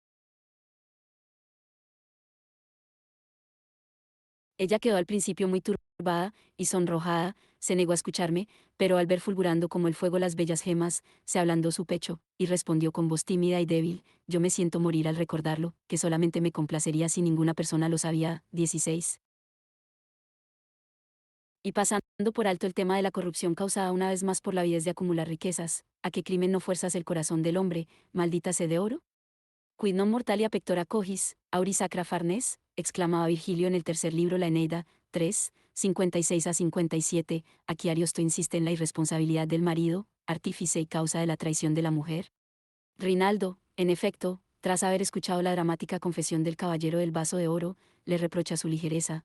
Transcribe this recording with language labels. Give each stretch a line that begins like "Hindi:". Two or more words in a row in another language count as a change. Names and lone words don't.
Spanish: Ella quedó al principio muy turbada y sonrojada, se negó a escucharme, pero al ver fulgurando como el fuego las bellas gemas, se ablandó su pecho, y respondió con voz tímida y débil: «Yo me siento morir al recordarlo, que solamente me complacería si ninguna persona lo sabía». 16. Y pasando por alto el tema de la corrupción causada una vez más por la avidez de acumular riquezas, ¿a qué crimen no fuerzas el corazón del hombre, maldita sed de oro?
Latin: Quid non mortalia pectora cogis, auris sacra farnes,
Spanish: exclamaba Virgilio en el tercer libro La Eneida, 3, 56 a 57, aquí Ariosto insiste en la irresponsabilidad del marido, artífice y causa de la traición de la mujer. Rinaldo, en efecto, tras haber escuchado la dramática confesión del caballero del vaso de oro, le reprocha su ligereza.